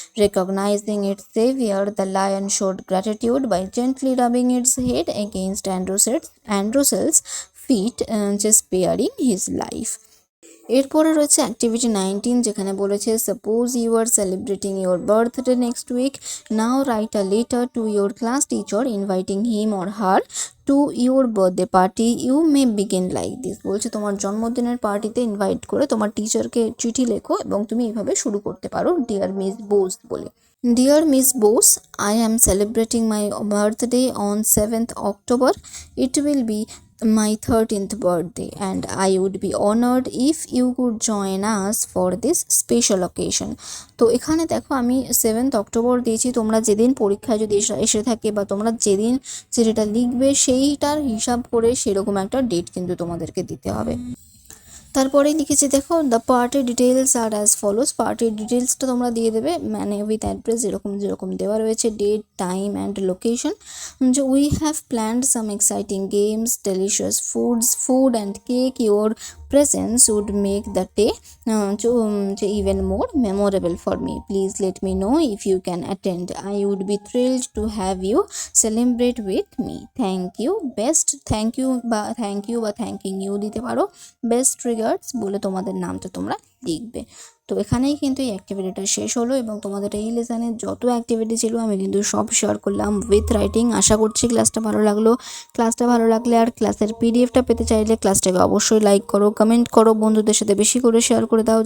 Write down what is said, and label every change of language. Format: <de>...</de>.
<en>Recognizing its savior, the lion showed gratitude by gently rubbing its head against Androcles' feet, sparing his life.</en> <bn>এরপরে রয়েছে activity 19, যেখানে বলেছে</bn> <en>Suppose you are celebrating your birthday next week, now write a letter to your class teacher inviting him or her to your birthday party. You may begin like this.</en> <bn>বলছে তোমার জন্মদিনের পার্টিতে invite করে তোমার টিচারকে চিঠি লেখো এবং তুমি এইভাবে শুরু করতে পারো, ডিয়ার মিস বোস বলে।</bn> <en>Dear Miss Bose, I am celebrating my birthday on 7th October. It will be my 13th birthday, and I would be honored if you could join us for this special occasion.</en> <bn>তো এখানে দেখো আমি 7th October দিয়েছি। তোমরা যেদিন পরীক্ষায় যদি এসে থাকে বা তোমরা যেদিন যেটা লিখবে সেইটার হিসাব করে সেরকম একটা ডেট কিন্তু তোমাদেরকে দিতে হবে। তারপরেই লিখেছি দেখো,</bn> <en>The party details are as follows.</en> <bn>পার্টির ডিটেলসটা তোমরা দিয়ে দেবে মানে উইথ অ্যাড্রেস যেরকম দেওয়া রয়েছে,</bn> <en>Date, time and location. যে we have planned some exciting games, delicious food and cake. Your presence would make the day even more memorable for me. Please let me know if you can attend. I would be thrilled to have you celebrate with me. Thank you. Best thank you বা thanking you</en> <bn>দিতে পারো। Best regards বলে তোমাদের নামটা তোমরা লিখবে। তো এখানেই কিন্তু এই অ্যাক্টিভিটিটা শেষ হলো এবং তোমাদের এই লেসনের যত অ্যাক্টিভিটি ছিল আমি কিন্তু সব শেয়ার করলাম</bn> <en>With writing.</en> <bn>আশা করছি ক্লাসটা ভালো লাগলো। ক্লাসটা ভালো লাগলে আর ক্লাসের পিডিএফটা পেতে চাইলে ক্লাসটাকে অবশ্যই লাইক করো, কমেন্ট করো, বন্ধুদের সাথে বেশি করে শেয়ার করে দাও।</bn>